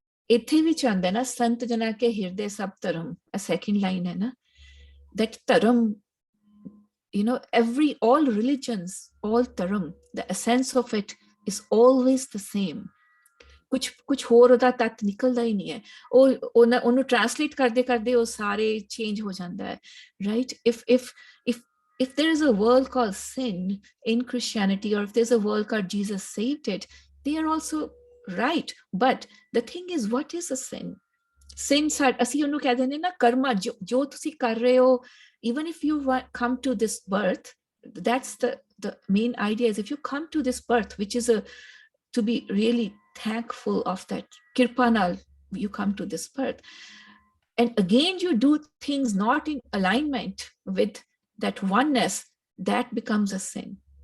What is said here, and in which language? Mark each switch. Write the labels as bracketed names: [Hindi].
[Punjabi] ਇੱਥੇ ਵੀ ਚਾਹੁੰਦਾ ਨਾ ਸੰਤ ਜਨਾ ਕੇ ਹਿਰਦੇ ਸਭ ਧਰਮ, [English] a second line ਹੈ ਨਾ, that ਧਰਮ, all religions, all dharam, the essence of it is always the same. [Punjabi] ਕੁਝ ਹੋਰ ਉਹਦਾ ਤੱਤ ਨਿਕਲਦਾ ਹੀ ਨਹੀਂ ਹੈ. ਉਹਨੂੰ ਟ੍ਰਾਂਸਲੇਟ ਕਰਦੇ ਕਰਦੇ ਉਹ ਸਾਰੇ ਚੇਂਜ ਹੋ ਜਾਂਦਾ ਹੈ, [English] right? If there is a word called sin in Christianity, or if there's a word called Jesus saved it, they are also right. But the thing is, what is a sin? Sin, [Punjabi] ਅਸੀਂ ਉਹਨੂੰ ਕਹਿ ਦਿੰਦੇ ਨਾ ਕਰਮਾ, ਜੋ ਤੁਸੀਂ ਕਰ ਰਹੇ ਹੋ, [English] even if you come to this birth, that's the main idea is, if you come to this birth, which is to be really thankful of that kirpanal, you come to this birth, and again you do things not in alignment with that oneness, that becomes a sin.